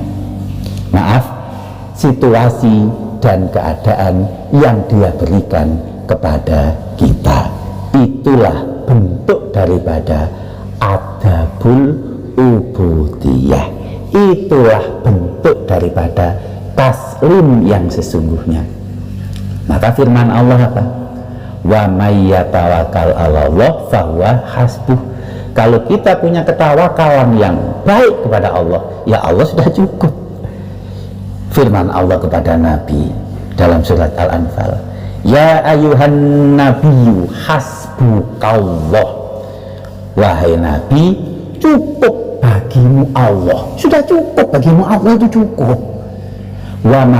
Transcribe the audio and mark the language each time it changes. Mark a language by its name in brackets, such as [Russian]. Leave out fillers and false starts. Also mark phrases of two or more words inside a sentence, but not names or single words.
[Indonesian] Maaf, situasi dan keadaan yang dia berikan kepada kita, itulah bentuk daripada [Arabic] أدب العبودية, [Indonesian] itulah bentuk daripada taslim yang sesungguhnya. Maka firman Allah apa? [Arabic] وَمَن يَتَوَكَّلْ عَلَى اللَّهِ فَهُوَ حَسْبُهُ. [Indonesian] Kalau kita punya ketawakalan yang baik kepada Allah, ya Allah sudah cukup. Firman Allah kepada Nabi dalam surat Al-Anfal, [Arabic] يا أيها النبي حسبك الله. [Indonesian] Wahai Nabi, cukup bagimu Allah, sudah cukup bagimu Allah, itu cukup.